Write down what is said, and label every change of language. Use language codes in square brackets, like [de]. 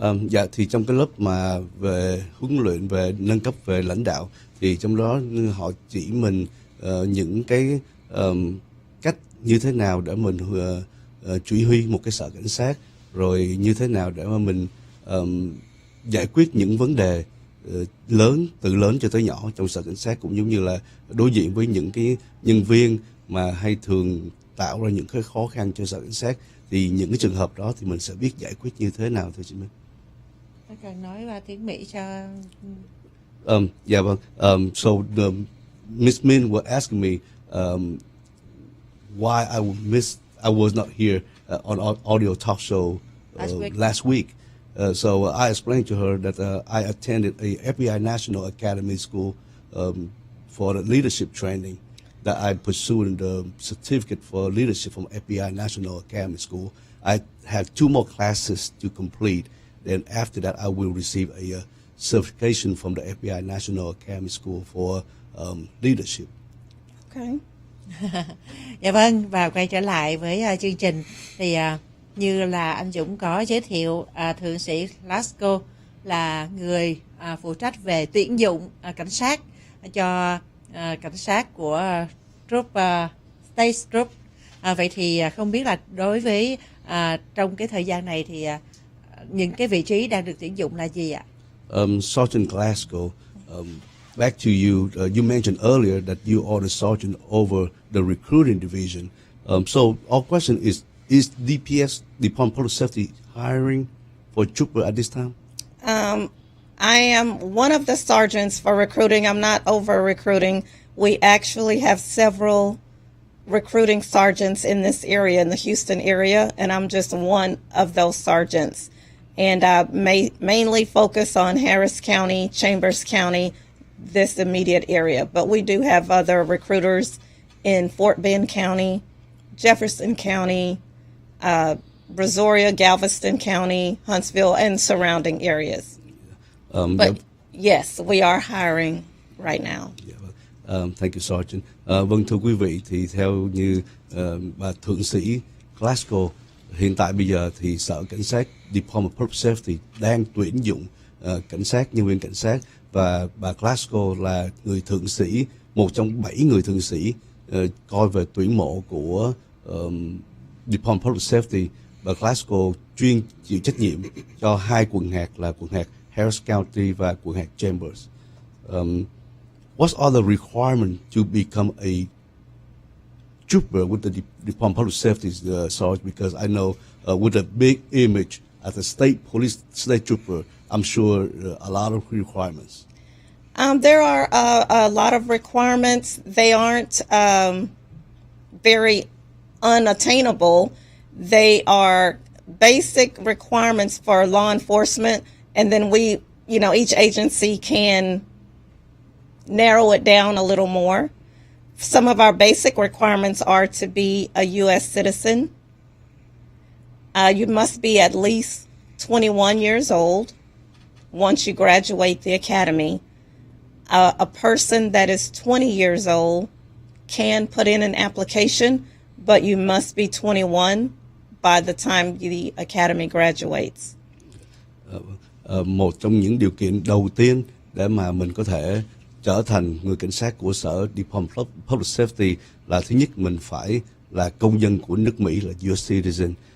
[vi] Dạ thì trong cái lớp mà về huấn luyện về nâng cấp về lãnh đạo thì trong đó họ chỉ mình những cái cách như thế nào để mình chỉ huy một cái sở cảnh sát, rồi như thế nào để mà mình giải quyết những vấn đề lớn, từ lớn cho tới nhỏ trong sở cảnh sát, cũng giống như là đối diện với những cái nhân viên mà hay thường tạo ra những cái khó khăn cho sở cảnh sát, thì những cái trường hợp đó thì mình sẽ biết giải quyết như thế nào thưa chị Minh. Tôi cần nói qua tiếng Mỹ cho. Dạ vâng. [en] So Miss Min was asking me why I was not here on audio talk show last week. So I explained to her that I attended a FBI National Academy School for the leadership training, that I pursued the certificate for leadership from FBI National Academy School. I have 2 more classes to complete. Then after that, I will receive a certification from the FBI National Academy School for leadership. Okay. [vi] Dạ vâng, và quay trở lại với chương trình thì như là anh Dũng có giới thiệu, thượng sĩ Glasgow là người phụ trách về tuyển dụng cảnh sát cho cảnh sát của State Troop. Vậy thì không biết là đối với trong cái thời gian này thì những cái vị trí đang được tuyển dụng là gì ạ? [en] Sergeant Glasgow, back to you. You mentioned earlier that you are the sergeant over the recruiting division. So our question is DPS, Department of Public Safety, hiring for a trooper at this time? I am one of the sergeants for recruiting. I'm not over recruiting. We actually have several recruiting sergeants in this area, in the Houston area, and I'm just one of those sergeants. And I mainly focus on Harris County, Chambers County, this immediate area. But we do have other recruiters in Fort Bend County, Jefferson County, Brazoria, Galveston County, Huntsville, and surrounding areas. But yes, we are hiring right now. Thank you, Sergeant. [vi] Vâng, thưa quý vị, thì theo như bà thượng sĩ Glasgow, hiện tại bây giờ thì sở cảnh sát Department of Public Safety đang tuyển dụng cảnh sát, nhân viên cảnh sát, và bà Glasgow là người thượng sĩ, một trong 7 người thượng sĩ coi về tuyển mộ của Department of Public Safety. Bà Glasgow chuyên chịu trách nhiệm cho 2 quận hạt là quận hạt Harris County và quận hạt Chambers. [en] What are the requirements to become a trooper with the Department of Public Safety, Sarge? Because I know with a big image as a state police, state trooper, I'm sure a lot of requirements. There are a lot of requirements. They aren't very unattainable. They are basic requirements for law enforcement, and then we, each agency can narrow it down a little more. Some of our basic requirements are to be a U.S. citizen. You must be at least 21 years old once you graduate the academy. A person that is 20 years old can put in an application, but you must be 21 by the time the academy graduates. [vi] Một trong những điều kiện đầu tiên để mà mình có thể trở thành người cảnh sát của sở Department of Public Safety là thứ nhất mình phải là công dân của nước Mỹ, là US citizen.